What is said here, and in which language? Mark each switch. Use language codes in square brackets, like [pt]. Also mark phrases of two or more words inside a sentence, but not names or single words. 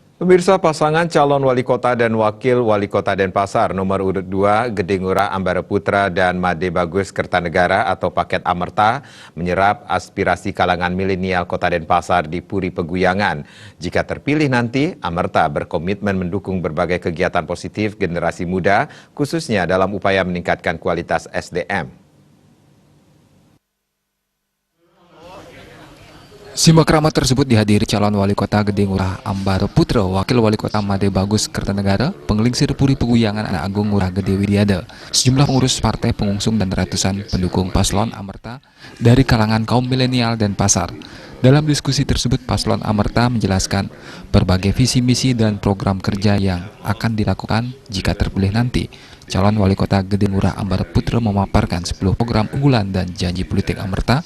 [id] Pemirsa, pasangan calon wali kota dan wakil wali kota Denpasar nomor urut 2 Gede Ngurah Ambara Putra dan Made Bagus Kertanegara atau paket Amerta menyerap aspirasi kalangan milenial kota Denpasar di Puri Peguyangan. Jika terpilih nanti, Amerta berkomitmen mendukung berbagai kegiatan positif generasi muda, khususnya dalam upaya meningkatkan kualitas SDM. Simak ramah tersebut dihadiri calon wali kota Gede Ngurah Ambara Putra, wakil wali kota Made Bagus Kertanegara, penglingsir Puri Peguyangan Anak Agung Ngurah Gede Widiada, sejumlah pengurus partai pengusung dan ratusan pendukung paslon Amerta dari kalangan kaum milenial Denpasar. Dalam diskusi tersebut, paslon Amerta menjelaskan berbagai visi misi dan program kerja yang akan dilakukan jika terpilih nanti. Calon wali kota Gede Ngurah Ambara Putra memaparkan 10 program unggulan dan janji politik Amerta.